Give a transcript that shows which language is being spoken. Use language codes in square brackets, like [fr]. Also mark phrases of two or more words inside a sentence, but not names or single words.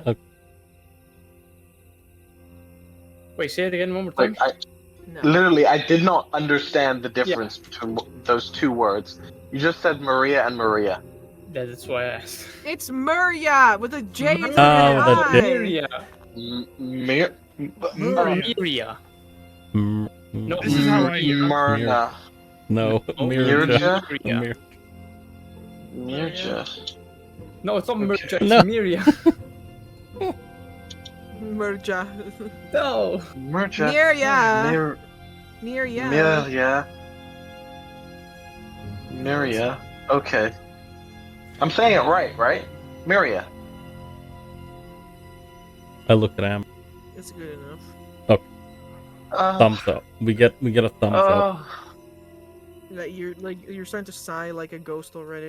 [en] Okay. Wait, say it again one more time. No. Literally, I did not understand the difference between those two words. You just said Maria and Maria. That's why I asked. It's Maria with a J instead of Oh, an that's I. Miria. Maria. Miria. No, This is how I hear it. Myrna. No, Mirja? Miria. Mirja. No, it's not Okay. Mirja, it's No. Miria. Merja. No. Mirja. Miria. Miria. Miria. Miria. Okay. I'm saying it right? Miria. I look at Amber. It's good enough. Thumbs up. We get a thumbs up. You're starting to sigh like a ghost already.